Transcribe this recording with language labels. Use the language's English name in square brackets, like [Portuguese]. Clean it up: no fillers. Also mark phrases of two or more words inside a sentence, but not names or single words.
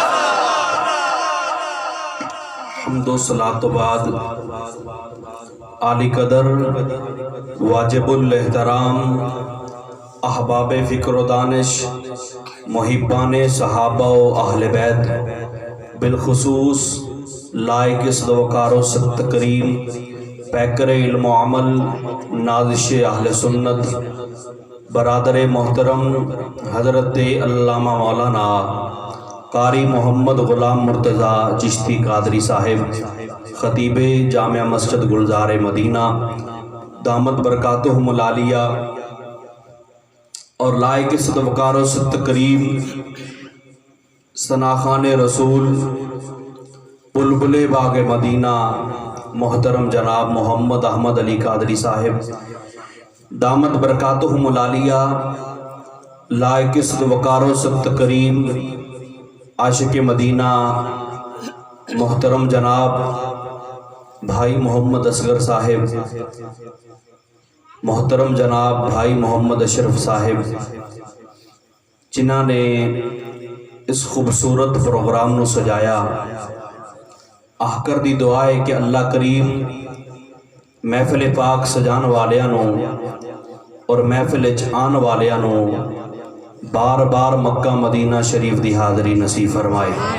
[Urdu] حمد و صلاۃ و بعد عالی قدر واجب الاحترام احباب فکر و دانش محبان صحابہ و اہل بیت بالخصوص لائق صد وقار و ست کریم پیکر علم و عمل نازش اہل سنت برادر محترم حضرت علامہ مولانا قاری محمد غلام مرتضیٰ چشتی قادری صاحب خطیب جامع مسجد گلزار مدینہ [Arabic] دامت برکاتہم العالیہ [Urdu] اور لائق صد وقار و ست کریم ثناخان رسول بلبل باغ مدینہ محترم جناب محمد احمد علی قادری صاحب [Arabic] دامت برکاتہم العالیہ [Urdu] لائق صد وقار و ست کریم عاشق مدینہ محترم جناب بھائی محمد اصغر صاحب [Punjabi] محترم جناب بھائی محمد اشرف صاحب جنہاں نے اس خوبصورت پروگرام نو سجایا آہ کر دی دعا ہے کہ اللہ کریم محفل پاک سجان والیاں نو اور محفل آن والیاں نو بار بار مکہ مدینہ شریف دی حاضری نصیب فرمائے۔